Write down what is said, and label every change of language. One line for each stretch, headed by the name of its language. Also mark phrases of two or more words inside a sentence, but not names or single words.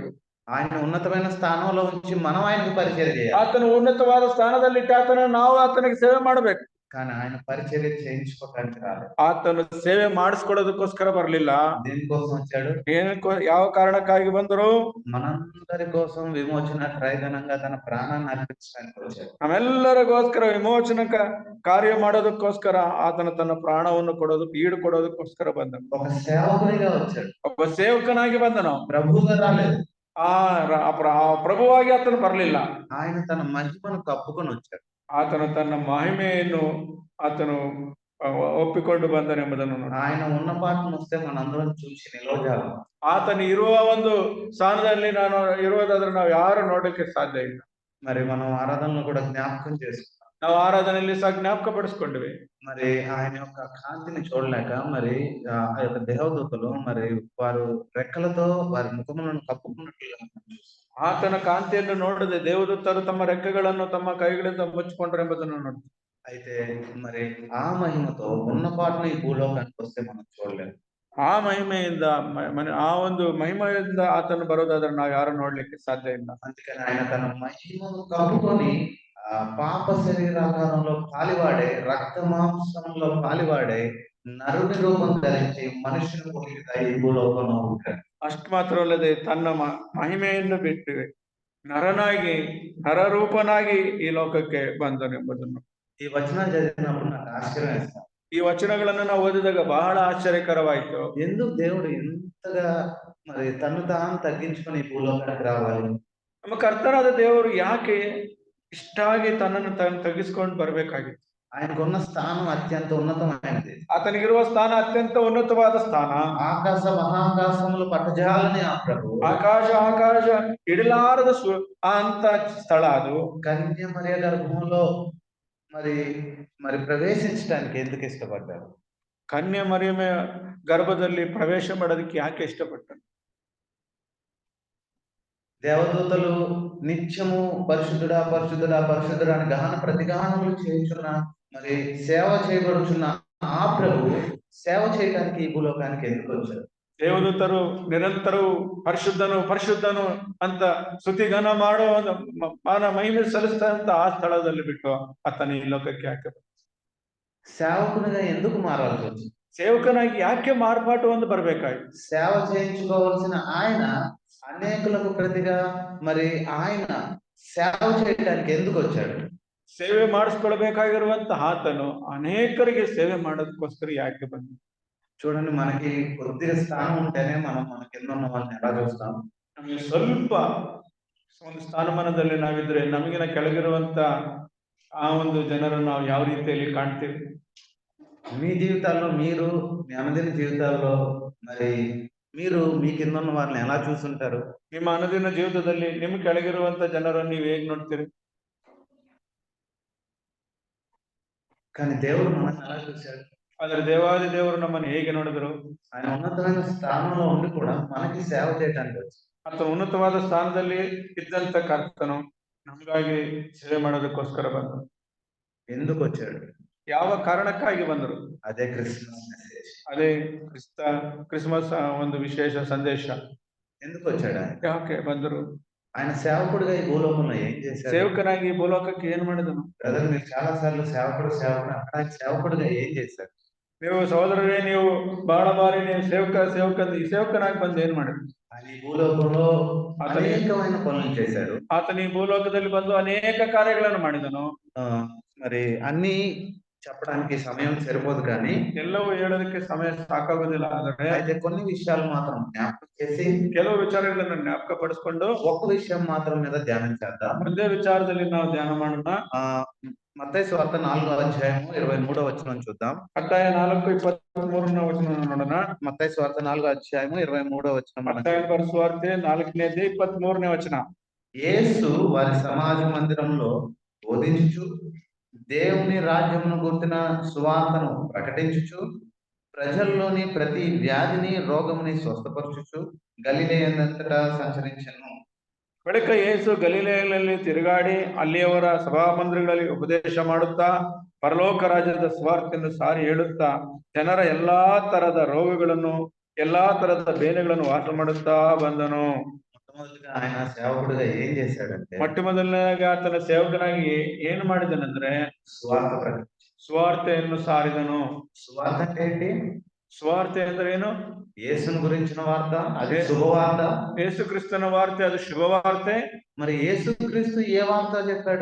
Telugu: ఆయన ఉన్నతమైన స్థానంలో ఉంచి మనం ఆయనకు పరిచర్య చేయాలి.
Kannada: ಆತನು ಉನ್ನತವಾದ ಸ್ಥಾನದಲ್ಲಿ ಇಟ್ಟು ನಾವು ಆತನಿಗೆ ಸೇವೆ ಮಾಡ್ಬೇಕು.
Telugu: కానీ ఆయన పరిచర్య చేయించుకోవడానికి రాలేదు.
Kannada: ಆತನು ಸೇವೆ ಮಾಡಿಸ್ಕೊಡೋದಕ್ಕೋಸ್ಕರ ಬರ್ಲಿಲ್ಲ.
Telugu: దేనికోసం వచ్చాడు?
Kannada: ಯಾವ ಕಾರಣಕ್ಕಾಗಿ ಬಂದರು?
Telugu: మనందరి కోసం విమోచన క్రయధనంగా తన ప్రాణాన్ని అర్పించడానికి వచ్చాడు.
Kannada: ನಮ್ಮೆಲ್ಲರಿಗೋಸ್ಕರ ವಿಮೋಚನ ಕಾರ್ಯ ಮಾಡೋದಕ್ಕೋಸ್ಕರ ಆತನ ತನ್ನ ಪ್ರಾಣವನ್ನು ಕೊಡೋದಕ್ಕೋಸ್ಕರ ಬಂದನು.
Telugu: ఒక సేవకునిగా వచ్చాడు,
Kannada: ಒಬ್ಬ ಸೇವಕನಾಗಿ ಬಂದನು,
Telugu: ప్రభువుగా రాలేదు.
Kannada: ಪ್ರಭುವಾಗಿ ಆತನು ಬರ್ಲಿಲ್ಲ.
Telugu: ఆయన తన మహిమను కప్పుకొని వచ్చాడు.
Kannada: ಆತನು ತನ್ನ ಮಹಿಮೆಯನ್ನು ಆತನು ಒಪ್ಪಿಕೊಂಡು ಬಂದನೆಂಬುದನ್ನು
Telugu: ఆయన ఉన్న ಪಾಠನ వస్తే మనందరం చూసి నిలవజాలం.
Kannada: ಆತನು ಇರುವ ಒಂದು ಸ್ಥಾನದಲ್ಲಿ ನಾನು ಇರುವುದಾದ್ರೆ ನಾವು ಯಾರು ನೋಡಕ್ಕೆ ಸಾಧ್ಯ ಇಲ್ಲ.
Telugu: మరి మనం ఆరాధనలో కూడా జ్ఞాపకం చేసుకున్నాం.
Kannada: ನಾವು ಆರಾಧನೆಯಲ್ಲಿ ಸಹ ಜ್ಞಾಪಕ ಪಡಿಸ್ಕೊಂಡಿವಿ.
Telugu: మరి ఆయన యొక్క కాంతిని చూడలేక మరి ఆ యొక్క దేవదూతలు మరి వారు రెక్కలతో వారి ముఖములను కప్పుకున్నట్లుగా
Kannada: ಆತನ ಕಾಂತಿಯನ್ನು ನೋಡದೆ ದೇವದೂತರು ತಮ್ಮ ರೆಕ್ಕೆಗಳನ್ನು ತಮ್ಮ ಕೈಗಳಿಂದ ಮುಚ್ಚಿಕೊಂಡ್ರು ಎಂಬುದನ್ನು ನೋಡ್ತೀವಿ.
Telugu: అయితే మరి ఆ మహిమతో ఉన్న పాటను ఈ భూలోకానికి వస్తే మనం చూడలేము.
Kannada: ಆ ಮಹಿಮೆಯಿಂದ ಆ ಒಂದು ಮಹಿಮೆಯಿಂದ ಆತನು ಬರೋದಾದ್ರೆ ನಾವು ಯಾರು ನೋಡ್ಲಿಕ್ಕೆ ಸಾಧ್ಯ ಇಲ್ಲ.
Telugu: అందుకని ఆయన తన మహిమను కప్పుకొని పాప శరీరాకారంలో పాలివాడే, రక్త మాంసంలో పాలివాడే, నరుని రూపం ధరించి మనుషుని పోలిక ఈ భూలోకంలో ఉంటాడు.
Kannada: ಅಷ್ಟು ಮಾತ್ರವಲ್ಲದೆ ತನ್ನ ಮಹಿಮೆಯನ್ನು ಬಿಟ್ಟು ನರರೂಪನಾಗಿ ಈ ಲೋಕಕ್ಕೆ ಬಂದನೆಂಬುದನ್ನು
Telugu: ఈ వచనాలు చదివినప్పుడు నాకు ఆశ్చర్యం వేస్తాను.
Kannada: ಈ ವಚನಗಳನ್ನು ನಾವು ಓದಿದಾಗ ಬಹಳ ಆಶ್ಚರ್ಯಕರವಾಯಿತು.
Telugu: ఎందుకు దేవుడు ఎంతగా మరి తను తాను తగ్గించుకొని ఈ భూలోకానికి రావాలి?
Kannada: ನಮ್ಮ ಕರ್ತನಾದ ದೇವರು ಯಾಕೆ ಇಷ್ಟಾಗಿ ತನ್ನನ್ನು ತಗ್ಗಿಸ್ಕೊಂಡು ಬರ್ಬೇಕಾಗಿತ್ತು?
Telugu: ఆయనకున్న స్థానం అత్యంత ఉన్నతమైనది.
Kannada: ಆತನಿಗಿರುವ ಸ್ಥಾನ ಅತ್ಯಂತ ಉನ್ನತವಾದ ಸ್ಥಾನ.
Telugu: ఆకాశ మహాకాశములు పట్టజాలని ఆ ప్రభు,
Kannada: ಆಕಾಶ ಇಡಲಾರದ ಅಂತ ಸ್ಥಳ ಅದು.
Telugu: కన్య మరియ గర్భంలో మరి ప్రవేశించడానికి ఎందుకు ఇష్టపడ్డారు?
Kannada: ಕನ್ಯೆ ಮರಿಯಮ ಗರ್ಭದಲ್ಲಿ ಪ್ರವೇಶ ಮಾಡೋದಕ್ಕೆ ಯಾಕೆ ಇಷ್ಟಪಟ್ಟನು?
Telugu: దేవదూతలు నిత్యము పరిశుద్ధుడా పరిశుద్ధుడా పరిశుద్ధుడా అని గహన ప్రతిగానములు చేయుచున్న మరి సేవ చేయబడుచున్న ఆ ప్రభు సేవ చేయడానికి ఈ భూలోకానికి ఎందుకు వచ్చారు?
Kannada: ದೇವದೂತರು ನಿರಂತರವೂ ಪರಿಶುದ್ಧನು ಪರಿಶುದ್ಧನು ಅಂತ ಸ್ತುತಿಗಾನ ಮಾಡೋ ಮಾನ ಮಹಿಮೆ ಸಲ್ಲಿಸ್ತಾ ಅಂತ ಆ ಸ್ಥಳದಲ್ಲಿ ಬಿಟ್ಟು ಆತನ ಈ ಲೋಕಕ್ಕೆ ಯಾಕೆ ಬಂದ?
Telugu: సేవకునిగా ఎందుకు మారాల్సి వచ్చింది?
Kannada: ಸೇವಕನಾಗಿ ಯಾಕೆ ಮಾರ್ಪಾಟು ಒಂದು ಬರ್ಬೇಕಾಯ್ತು?
Telugu: సేవ చేయించుకోవాల్సిన ఆయన అనేకులకు ప్రతిగా మరి ఆయన సేవ చేయడానికి ఎందుకు వచ్చాడు?
Kannada: ಸೇವೆ ಮಾಡಿಸ್ಕೊಳ್ಬೇಕಾಗಿರುವಂತ ಆತನು ಅನೇಕರಿಗೆ ಸೇವೆ ಮಾಡೋದಕ್ಕೋಸ್ಕರ ಯಾಕೆ ಬಂದ?
Telugu: చూడండి, మనకి కొద్దిగా స్థానం ఉంటేనే మనం మన కింద ఉన్న వాళ్ళని ఎలా చూస్తాం?
Kannada: ನಮಗೆ ಸ್ವಲ್ಪ ಒಂದು ಸ್ಥಾನಮಾನದಲ್ಲಿ ನಾವಿದ್ರೆ ನಮಗಿನ ಕೆಳಗಿರುವಂತ ಆ ಒಂದು ಜನರನ್ನು ನಾವು ಯಾವ ರೀತಿಯಲ್ಲಿ ಕಾಣ್ತೀವಿ?
Telugu: మీ జీవితాల్లో మీరు, మీ అనుదిన జీవితాల్లో మరి మీరు మీ కింద ఉన్న వాళ్ళని ఎలా చూస్తుంటారు?
Kannada: ನಿಮ್ಮ ಅನುದಿನ ಜೀವಿತದಲ್ಲಿ ನಿಮ್ ಕೆಳಗಿರುವಂತ ಜನರನ್ನು ನೀವು ಹೇಗ್ ನೋಡ್ತೀರಿ?
Telugu: కానీ దేవుడు మనల్ని ఎలా చూశాడు?
Kannada: ಆದ್ರೆ ದೇವಾದಿ ದೇವರು ನಮ್ಮನ್ನು ಹೇಗೆ ನೋಡಿದ್ರು?
Telugu: ఆయన ఉన్నతమైన స్థానంలో ఉండి కూడా మనకి సేవ చేయడానికి వచ్చాడు.
Kannada: ಆತ ಉನ್ನತವಾದ ಸ್ಥಾನದಲ್ಲಿ ಇದ್ದಂತ ಕರ್ತನು ನಮಗಾಗಿ ಸೇವೆ ಮಾಡೋದಕ್ಕೋಸ್ಕರ ಬಂದರು.
Telugu: ఎందుకు వచ్చాడు?
Kannada: ಯಾವ ಕಾರಣಕ್ಕಾಗಿ ಬಂದರು?
Telugu: అదే
English: Christmas message.
Kannada: ಅದೇ ಕ್ರಿಸ್ಮಸ್ ಒಂದು ವಿಶೇಷ ಸಂದೇಶ.
Telugu: ఎందుకు వచ్చాడు ఆయన?
Kannada: ಯಾಕೆ ಬಂದರು?
Telugu: ఆయన సేవకుడిగా ఈ భూలోకంలో ఏం చేశాడు?
Kannada: ಸೇವಕನಾಗಿ ಈ ಭೂಲೋಕಕ್ಕೆ ಏನ್ ಮಾಡಿದನು?
Telugu: బ్రదర్, మీరు చాలా సార్లు సేవకుడు అక్కడ ఆయన సేవకుడిగా ఏం చేశారు?
Kannada: ನೀವು ಸಹೋದರರೇ, ನೀವು ಬಹಳ ಬಾರಿ ನೀವು ಈ ಸೇವಕನಾಗಿ ಬಂದು ಏನ್ ಮಾಡಿದ್ರು?
Telugu: ఆయన ఈ భూలోకంలో అనేకమైన పనులు చేశాడు.
Kannada: ಆತನ ಈ ಭೂಲೋಕದಲ್ಲಿ ಬಂದು ಅನೇಕ ಕಾರ್ಯಗಳನ್ನು ಮಾಡಿದನು.
Telugu: మరి అన్ని చెప్పడానికి సమయం సరిపోదు, కానీ
Kannada: ಎಲ್ಲವೂ ಹೇಳೋದಕ್ಕೆ ಸಮಯ ಸಾಕಾಗೋದಿಲ್ಲ. ಆದರೆ
Telugu: అయితే కొన్ని విషయాలు మాత్రం జ్ఞాపకం చేసి
Kannada: ಕೆಲವು ವಿಚಾರಗಳನ್ನು ಜ್ಞಾಪಕ ಪಡಿಸ್ಕೊಂಡು
Telugu: ఒక్క విషయం మాత్రం మీద ధ్యానం చేద్దాం.
Kannada: ಒಂದೇ ವಿಚಾರದಲ್ಲಿ ನಾವು ಧ್ಯಾನ ಮಾಡೋಣ.
Telugu: మత్తయి సువార్త 4వ అధ్యాయము 23వ వచనం చూద్దాం.
Kannada: ಮತ್ತಾಯ 4:23ನೇ ವಚನ ನೋಡೋಣ.
Telugu: మత్తయి సువార్త 4వ అధ్యాయము 23వ వచనం.
Kannada: ಮತ್ತಾಯ ಸುವಾರ್ತೆ 4ನೇది 23ನೇ ವಚನ.
Telugu: యేసు వారి సమాజ మందిరంలో బోధించుచు దేవుని రాజ్యమును గుర్తిన సువార్తను ప్రకటించుచు ప్రజల్లోని ప్రతి వ్యాధిని రోగముని స్వస్థపరచుచు గలిలయందంతటా సంచరించెను.
Kannada: ಬಳಿಕ ಯೇಸು ಗಲಿಲೆಯಲ್ಲಿ ತಿರುಗಾಡಿ ಅಲ್ಲಿಯವರ ಸಭಾಮಂದಿರಗಳಲ್ಲಿ ಉಪದೇಶ ಮಾಡುತ್ತಾ ಪರಲೋಕ ರಾಜ್ಯದ ಸುವಾರ್ತೆಯನ್ನು ಸಾರಿ ಹೇಳುತ್ತಾ ಜನರ ಎಲ್ಲಾ ತರದ ರೋಗಗಳನ್ನು ಎಲ್ಲಾ ತರದ ಬೇನೆಗಳನ್ನು ವಾಸ ಮಾಡುತ್ತಾ ಬಂದನು.
Telugu: మొట్టమొదటిగా ఆయన సేవకుడిగా ఏం చేశాడంటే,
Kannada: ಮೊಟ್ಟ ಮೊದಲನೇದಾಗಿ ಆತನ ಸೇವಕನಾಗಿ ಏನು ಮಾಡಿದನೆಂದ್ರೆ
Telugu: సువార్త ప్రకటించాడు.
Kannada: ಸುವಾರ್ತೆಯನ್ನು ಸಾರಿದನು.
Telugu: సువార్త అంటే ఏంటి?
Kannada: ಸುವಾರ್ತೆ ಅಂದ್ರೆ ಏನು?
Telugu: యేసును గురించిన వార్త, అది శుభవార్త.
Kannada: ಯೇಸು ಕ್ರಿಸ್ತನ ವಾರ್ತೆ, ಅದು ಶುಭವಾರ್ತೆ.
Telugu: మరి యేసుక్రీస్తు ఏ వార్త చెప్పాడు?